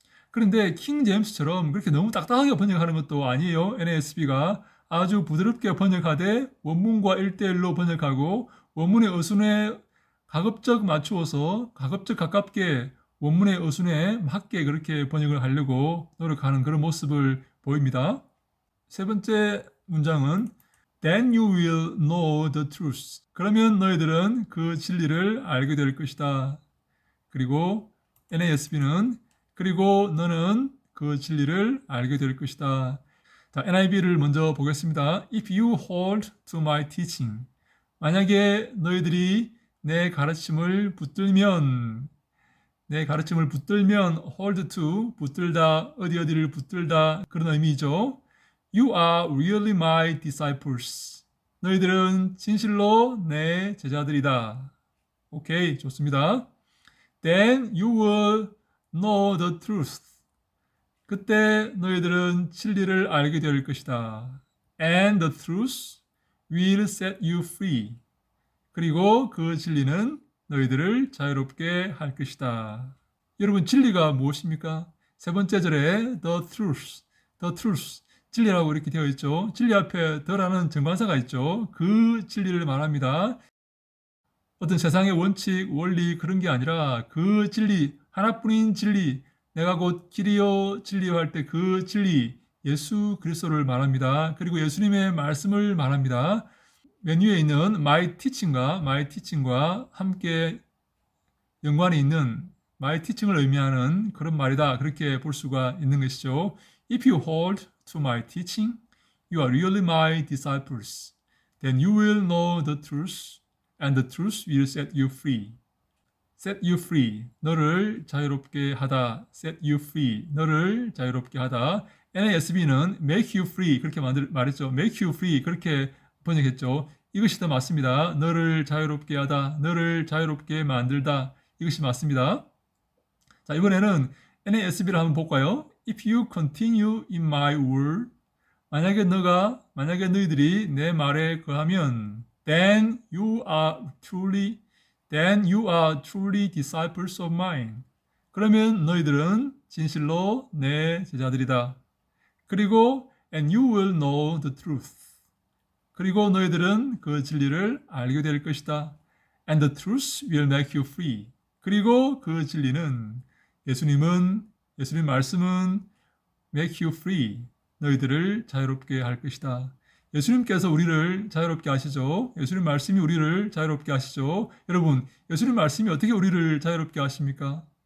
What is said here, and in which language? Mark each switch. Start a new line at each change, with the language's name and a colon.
Korean: 그런데 킹 제임스처럼 그렇게 너무 딱딱하게 번역하는 것도 아니에요. NASB가 아주 부드럽게 번역하되 원문과 1대1로 번역하고 원문의 어순에 가급적 맞추어서 가급적 가깝게 원문의 어순에 맞게 그렇게 번역을 하려고 노력하는 그런 모습을 보입니다. 세 번째 문장은
English: Then you will know the truth.
Korean: 그러면 너희들은 그 진리를 알게 될 것이다. 그리고 NASB는 그리고 너는 그 진리를 알게 될 것이다. 자, NIV를 먼저 보겠습니다.
English: If you hold to my teaching.
Korean: 만약에 너희들이 내 가르침을 붙들면 hold to 붙들다 어디를 붙들다 그런 의미죠.
English: You are really my disciples.
Korean: 너희들은 진실로 내 제자들이다. 오케이, 좋습니다.
English: Then you will know the truth.
Korean: 그때 너희들은 진리를 알게 될 것이다.
English: And the truth will set you free.
Korean: 그리고 그 진리는 너희들을 자유롭게 할 것이다. 여러분, 진리가 무엇입니까? 세 번째 절에 the truth. 진리라고 이렇게 되어 있죠. 진리 앞에 the라는 정관사가 있죠. 그 진리를 말합니다. 어떤 세상의 원칙, 원리 그런 게 아니라 그 진리, 하나뿐인 진리, 내가 곧 길이요 진리요 할 때 그 진리, 예수 그리스도를 말합니다. 그리고 예수님의 말씀을 말합니다. 맨 위에 있는 my teaching과 함께 연관이 있는 my teaching을 의미하는 그런 말이다. 그렇게 볼 수가 있는 것이죠.
English: If you hold to my teaching, you are really my disciples. Then you will know the truth, and the truth will set you free. Set you free.
Korean: 너를 자유롭게 하다.
English: Set you free.
Korean: 너를 자유롭게 하다. NASB는
English: make you free.
Korean: 그렇게 말했죠. make you free. 그렇게 번역했죠. 이것이 더 맞습니다. 너를 자유롭게 하다. 너를 자유롭게 만들다. 이것이 맞습니다. 자, 이번에는 NASB를 한번 볼까요?
English: If you continue in my word.
Korean: 만약에 너희들이 내 말에 거하면
English: then you are truly disciples of mine.
Korean: 그러면 너희들은 진실로 내 제자들이다. 그리고
English: and you will know the truth.
Korean: 그리고 너희들은 그 진리를 알게 될 것이다.
English: And the truth will make you free.
Korean: 그리고 그 진리는 예수님 말씀은
English: make you free.
Korean: 너희들을 자유롭게 할 것이다. 예수님께서 우리를 자유롭게 하시죠. 예수님 말씀이 우리를 자유롭게 하시죠. 여러분, 예수님 말씀이 어떻게 우리를 자유롭게 하십니까?